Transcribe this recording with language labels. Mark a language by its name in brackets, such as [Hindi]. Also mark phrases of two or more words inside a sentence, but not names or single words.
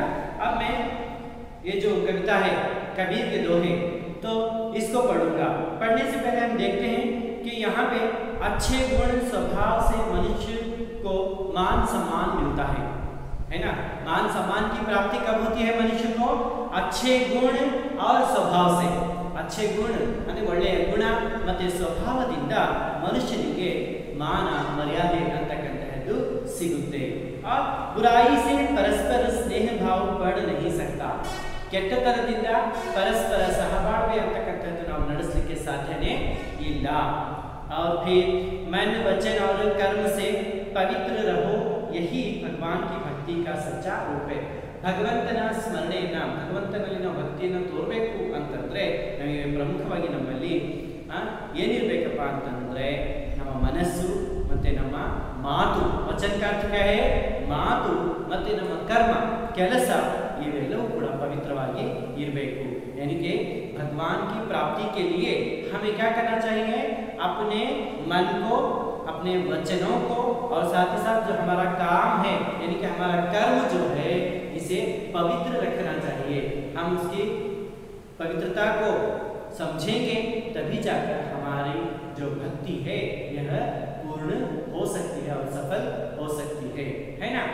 [Hindi] अब मैं ये जो कविता है कबीर के दोहे, तो इसको पढ़ूंगा. पढ़ने से पहले हम देखते हैं कि यहाँ पे अच्छे गुण स्वभाव से मनुष्य को मान सम्मान मिलता है ना. मान सम्मान की प्राप्ति कब होती है मनुष्य को? अच्छे गुण और स्वभाव से. अच्छे गुण [Kannada] ಅಂದ್ರೆ ಒಳ್ಳೆಯ ಗುಣ ಮತ್ತೆ ಸ್ವಭಾವದಿಂದ ಮನುಷ್ಯನಿಗೆ ಮಾನ ಮರ್ಯಾದೆ ಅಂತಕ್ಕಂಥದ್ದು ಸಿಗುತ್ತೆ. [Hindi] और बुराई से परस्पर स्नेह भाव बढ़ नहीं सकता. [Kannada] ಕೆಟ್ಟತನದಿಂದ ಪರಸ್ಪರ ಸಹಬಾಳ್ವೆ ಅಂತಕ್ಕಂಥದ್ದು ನಾವು ನಡೆಸಲಿಕ್ಕೆ ಸಾಧ್ಯನೇ ಇಲ್ಲ. [Hindi] और फिर मन वचन और कर्म से पवित्र रहो, यही भगवान की भक्ति का सच्चा रूप है. [Kannada] ಭಗವಂತನ ಸ್ಮರಣೆಯನ್ನ, ಭಗವಂತನಲ್ಲಿ ನಾವು ಭಕ್ತಿಯನ್ನು ತೋರಬೇಕು ಅಂತಂದ್ರೆ ನಮಗೆ ಪ್ರಮುಖವಾಗಿ ನಮ್ಮಲ್ಲಿ ಏನಿರ್ಬೇಕಪ್ಪ ಅಂತಂದ್ರೆ ನಮ್ಮ ಮನಸ್ಸು ಮತ್ತೆ ನಮ್ಮ ಮಾತು. [Hindi] ವಚನ का अर्थ क्या है? [Kannada] ಮಾತು ಮತ್ತೆ ನಮ್ಮ ಕರ್ಮ, ಕೆಲಸ ಇವೆಲ್ಲವೂ ಕೂಡ ಪವಿತ್ರವಾಗಿ ಇರಬೇಕು. [Hindi] यानी कि भगवान की प्राप्ति के लिए हमें क्या करना चाहिए? अपने मन को, अपने वचनों को और साथ ही साथ जो हमारा काम है यानी कि हमारा कर्म जो है इसे पवित्र रखना चाहिए. हम उसकी पवित्रता को समझेंगे तभी जाकर हमारी जो भक्ति है यह पूर्ण हो सकती है और सफल हो सकती है ना.